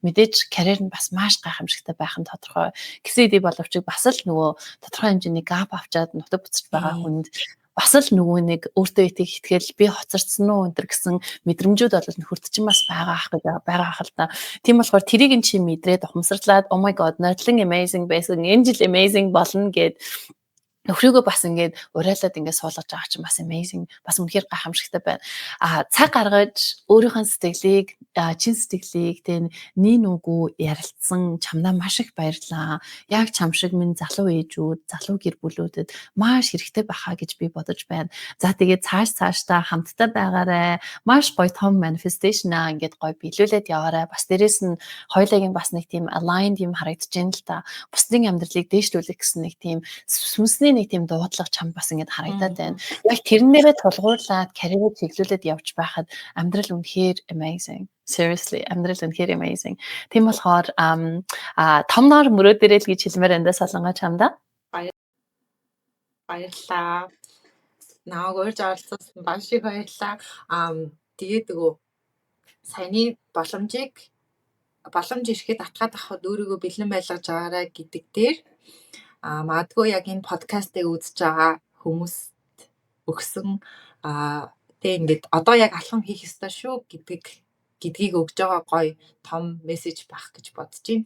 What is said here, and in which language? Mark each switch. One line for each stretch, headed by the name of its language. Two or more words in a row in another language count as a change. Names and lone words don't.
Mongolian: Мэдээж карьер нь бас маш гайхамшигтай байх нь тодорхой. Гэсэн хэдий боловч бас л нөгөө тодорхой хэмжээний gap авчаад нутаг буцаж байгаа хүнд бас л нөгөө нэг өөртөө итгэл би хоцорсон уу энэ гэсэн мэдрэмжүүд бол нөхөрт чинь бас байгаа ах л да. Тийм болохоор тэрийг нь чи мэдрээд ухамсарлаад
English: oh my god
Mongolian: нотлон amazing байсан энэ жил amazing болно гэд нөхрийгөө бас ингээд урайлаад ингээд суулгаж байгаа чинь бас amazing бас үнэхээр гайхамшигтай байна. Цаг гаргаж өөрийнхөө сэтгэлийг чин сэтгэлийг тэн нин үгүй ярилцсан чамдаа маш их баярлаа. Яг чам шиг минь залуу ээжүүд, залуу гэр бүлүүдэд маш хэрэгтэй баха гэж би бодож байна. За тэгээд цаашдаа хамтдаа байгаарай. Маш гоё том manifestation ингээд гоё биелүүлээд яваарай. Бас дээрэс нь хоёулагийн бас нэг тийм aligned юм харагдаж байна л та. Бусдын амьдралыг дээшлүүлэх гэсэн нэг тийм сүнсний нэг тийм дуудлага чам бас ингэж харагдаад байна. Яг тэрнээрээ тулгуурлаад карьерээ чиглүүлээд явж байхад амьдрал үнэхээр amazing. Seriously, амьдрал үнэхээр amazing. Тийм болохоор том нор мөрөөдөрэй л гэж хэлмээр эндээ солонгоо чамда. Баярлалаа. Намайг урьж оролцуулсан маш их баярлалаа. Тэгээд нөгөө саяны боломж ирэхэд атгаад авахд өөрийгөө бэлэн байлгаж байгаарай гэдэг дээр магадгүй яг энэ подкастыг үзэж байгаа хүмүүст өгсөн тэг ингээд одоо яг алхам хийх ёстой шүү гэдгийг өгж байгаа гоё том мессеж байх гэж бодож байна.